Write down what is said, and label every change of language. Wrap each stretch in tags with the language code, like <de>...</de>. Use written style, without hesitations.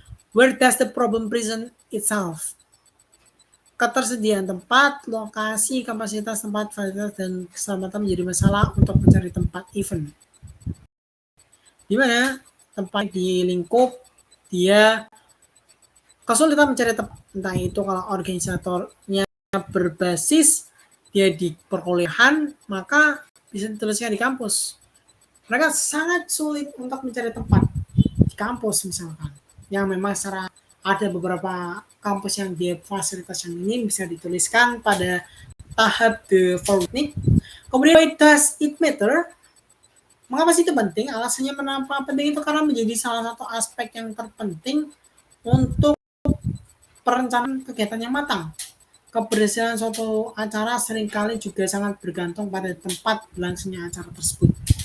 <en>Where does the problem present itself?</en> <id>Ketersediaan tempat, lokasi, kapasitas tempat, fasilitas, dan keselamatan menjadi masalah untuk mencari tempat event. Di mana tempat di lingkup dia kesulitan mencari tempat, entah itu kalau organisatornya berbasis dia di perkuliahan, maka bisa dituliskan di kampus. Mereka sangat sulit untuk mencari tempat di kampus misalkan, yang memang secara ada beberapa kampus yang dia fasilitas yang ini bisa dituliskan pada tahap the forwarding. Kemudian</id> <en>why does it matter?</en> <id>Mengapa sih itu penting? Alasannya kenapa penting itu karena menjadi salah satu aspek yang terpenting untuk perencanaan kegiatan yang matang. Keberhasilan suatu acara seringkali juga sangat bergantung pada tempat berlangsungnya acara tersebut.</id>